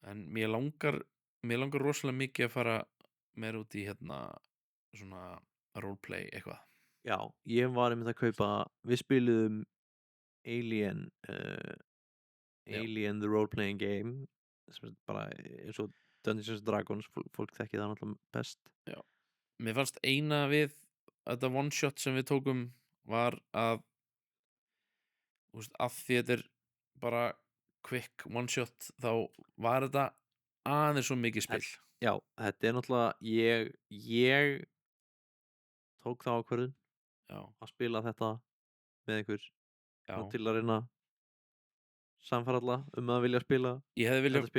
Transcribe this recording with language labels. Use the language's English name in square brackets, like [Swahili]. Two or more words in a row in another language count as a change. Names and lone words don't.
[Icelandic] En mér langar rosalega mikið að fara meira út í svona roleplay eitthvað. Já, ég var einmitt að kaupa, við spiluðum Alien Alien the Role-Playing Game, sem er bara eins og Dungeons & Dragons, fólk þekki það náttúrulega best. Já, mér fannst eina við þetta [English] one shot [Icelandic] sem við tókum var að af því þetta er bara [English] quick one shot, [Icelandic] þá var þetta aðeins svo mikið spil. Já, þetta er náttúrulega ég tók þá ákvörðun að spila þetta með einhver til að reyna samfara alla að vilja spila þetta spil.